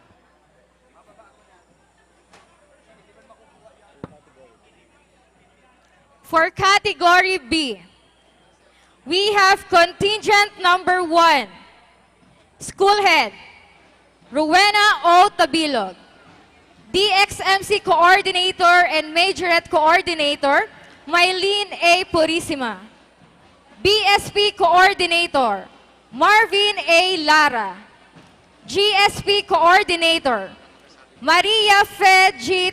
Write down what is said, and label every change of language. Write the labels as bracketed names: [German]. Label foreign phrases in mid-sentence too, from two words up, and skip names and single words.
[English] For Category B, we have contingent number 1, School Head, Rowena O. Tabilog. DXMC Coordinator and Majorette Coordinator, Mylene A. Purisima. BSP Coordinator, Marvin A. Lara. GSP Coordinator, Maria Fe G.